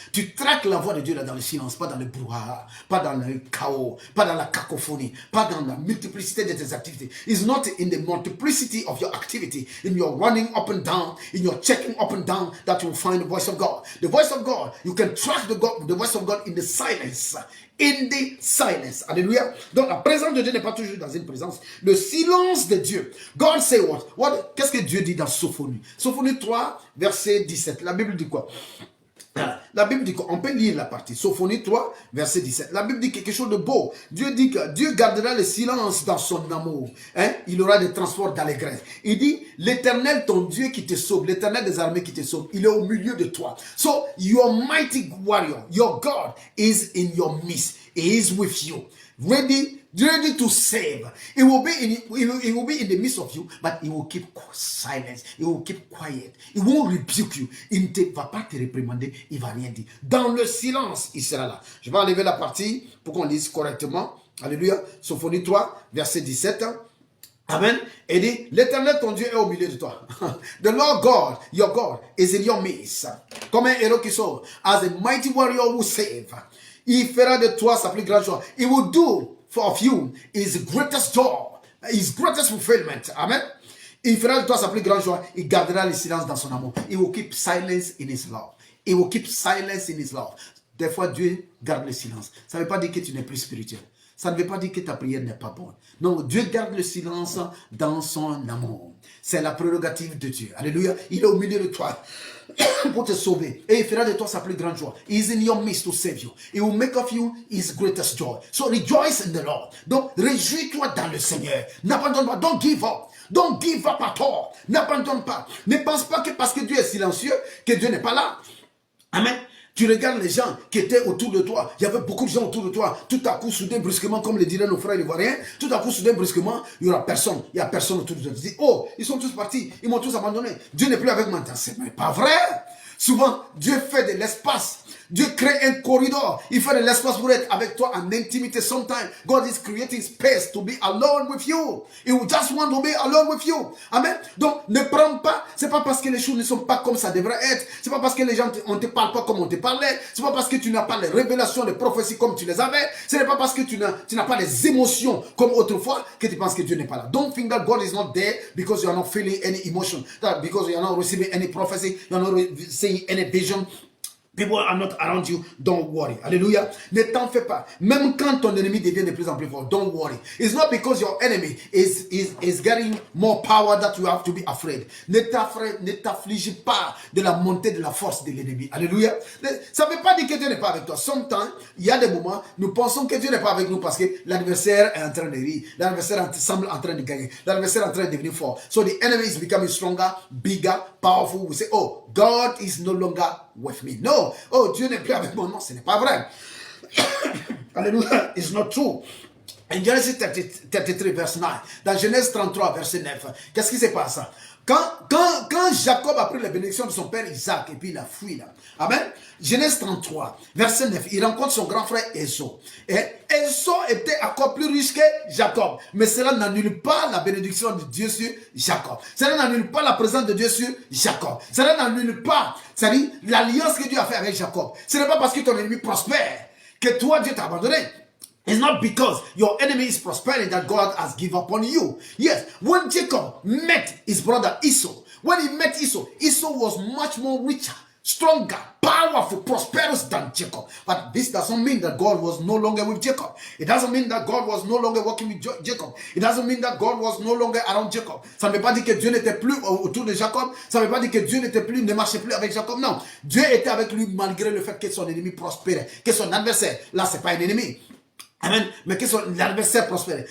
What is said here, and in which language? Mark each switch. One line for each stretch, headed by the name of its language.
French: Tu traques la voix de Dieu là dans le silence, pas dans le brouhaha, pas dans le chaos, pas dans la cacophonie, pas dans la multiplicité de tes activités.
English: It's not in the multiplicity of your activity, in your running up and down, in your checking up and down, that you will find the voice of God. The voice of God, you can track the voice of God in the silence. In the silence. Alléluia.
French: Donc la présence de Dieu n'est pas toujours dans une présence. Le silence de Dieu.
English: God say what?
French: Qu'est-ce que Dieu dit dans Sophonie? Sophonie 3, verset 17. La Bible dit quoi? La Bible dit quoi? On peut lire la partie. Sophonie 3, verset 17. La Bible dit quelque chose de beau. Dieu dit que Dieu gardera le silence dans son amour. Hein? Il aura des transports d'allégresse. Il dit, l'Éternel, ton Dieu qui te sauve, l'Éternel des armées qui te sauve, il est au milieu de toi.
English: So, your mighty warrior, your God is in your midst. He is with you. Ready to save. It will be in the midst of you, but he will keep silence. He will keep quiet. He won't rebuke you.
French: Il ne va pas te réprimander. Il va rien dire. Dans le silence, il sera là. Je vais enlever la partie pour qu'on lise correctement. Alléluia. Sophonie 3, verset 17. Amen. Et dit, l'Éternel, ton Dieu, est au milieu de toi.
English: The Lord God, your God, is in your midst.
French: Comme un héros qui sauve.
English: As a mighty warrior who save.
French: Il fera de toi sa plus grande joie.
English: He will do of you his greatest joy, his greatest fulfillment. Amen.
French: Il fera de toi sa plus grande joie. Il gardera le silence dans son amour.
English: He will keep silence in his love. He will keep silence in his love.
French: Des fois, Dieu garde le silence. Ça ne veut pas dire que tu n'es plus spirituel. Ça ne veut pas dire que ta prière n'est pas bonne. Non, Dieu garde le silence dans son amour. C'est la prérogative de Dieu. Alléluia. Il est au milieu de toi pour te sauver. Et il fera de toi sa plus grande joie.
English: He is in your midst to save you. He will make of you his greatest joy. So rejoice in the Lord.
French: Donc, réjouis-toi dans le Seigneur. N'abandonne pas.
English: Don't give up. Don't give up at all. N'abandonne pas.
French: Ne pense pas que parce que Dieu est silencieux, que Dieu n'est pas là. Amen. Tu regardes les gens qui étaient autour de toi. Il y avait beaucoup de gens autour de toi. Tout à coup, soudain, brusquement, comme le diraient nos frères ivoiriens, tout à coup, soudain, brusquement, il n'y aura personne. Il n'y a personne autour de toi. Tu dis, oh, ils sont tous partis. Ils m'ont tous abandonné. Dieu n'est plus avec moi. C'est pas vrai. Souvent, Dieu fait de l'espace. Dieu crée un corridor. Il fait de l'espace pour être avec toi en intimité.
English: Sometimes, God is creating space to be alone with you. He will just want to be alone with you.
French: Amen. Donc, ne prends pas. C'est pas parce que les choses ne sont pas comme ça devrait être. C'est pas parce que les gens on te parle pas comme on te parlait. C'est pas parce que tu n'as pas les révélations, les prophéties comme tu les avais. Ce n'est pas parce que tu n'as pas les émotions comme autrefois que tu penses que Dieu n'est pas là.
English: Don't think that God is not there because you are not feeling any emotion. That because you are not receiving any prophecy, you are not seeing any vision. People are not around you. Don't worry.
French: Alléluia. Ne t'en fais pas. Même quand ton ennemi devient de plus en plus fort,
English: don't worry. It's not because your enemy is getting more power that you have to be afraid.
French: Ne t'afflige pas de la montée de la force de l'ennemi. Alléluia. Ça ne veut pas dire que Dieu n'est pas avec toi. Sometimes, il y a des moments, nous pensons que Dieu n'est pas avec nous parce que l'adversaire est en train de rire. L'adversaire semble en train de gagner. L'adversaire est en train de devenir fort.
English: So the enemy is becoming stronger, bigger, powerful. We say, oh, God is no longer with me. No.
French: Oh, Dieu n'est plus avec moi. Non, ce n'est pas vrai. Alléluia.
English: It's not true. In Genesis 33, verse 9.
French: Dans Genèse 33, verset 9. Qu'est-ce qui se passe? Quand Jacob a pris la bénédiction de son père Isaac et puis il a fui là. Amen. Genèse 33, verset 9. Il rencontre son grand frère Esau. Et Esau était encore plus riche que Jacob. Mais cela n'annule pas la bénédiction de Dieu sur Jacob. Cela n'annule pas la présence de Dieu sur Jacob. Cela n'annule pas, c'est-à-dire l'alliance que Dieu a fait avec Jacob. Ce n'est pas parce que ton ennemi prospère que toi Dieu t'a abandonné.
English: It's not because your enemy is prospering that God has given up on you. Yes, when Jacob met his brother Esau, when he met Esau, Esau was much more richer, stronger, powerful, prosperous than Jacob. But this doesn't mean that God was no longer with Jacob. It doesn't mean that God was no longer working with Jacob. It doesn't mean that God was no longer around Jacob.
French: Ça ne veut pas dire que Dieu n'était plus autour de Jacob. Ça ne veut pas dire que Dieu ne marchait plus avec Jacob. Non, Dieu était avec lui malgré le fait que son ennemi prospérait, que son adversaire, là c'est pas un ennemi. Amen. Mais que l'adversaire prospère.